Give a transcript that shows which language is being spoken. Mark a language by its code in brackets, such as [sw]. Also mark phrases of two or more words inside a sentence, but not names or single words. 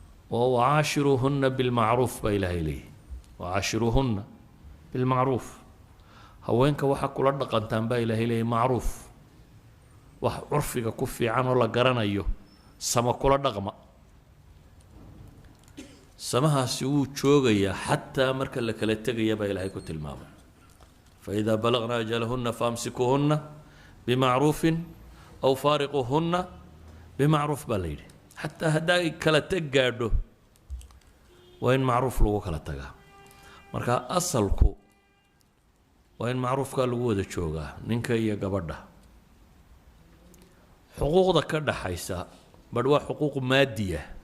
[so] Oo, [ar] "وعاشروهن بالمعروف," [so] baa Ilaahay leeyahay. [ar] "وعاشروهن بالمعروف." [so] Haweenka waxa kula dhaqantaan baa Ilaahay leeyahay macruuf. Wax curfiga ku fiican oo la garanayo, sama kula dhaqma. Samahaasi wuu joogayaa xataa marka la kala tegaya baa Ilaahay ku tilmaamay. [ar] "فإذا بلغن أجلهن فأمسكوهن بمعروف أو فارقوهن بمعروف," [so] baa la yidhi. Xataa hadday kala teg gaadho, waa in macruuf lagu kala tagaa. Marka asalku waa in macruufka lagu wada joogaa, ninka iyo gabadha. Xuquuqda ka dhaxaysa, badh waa xuquuq maadiya.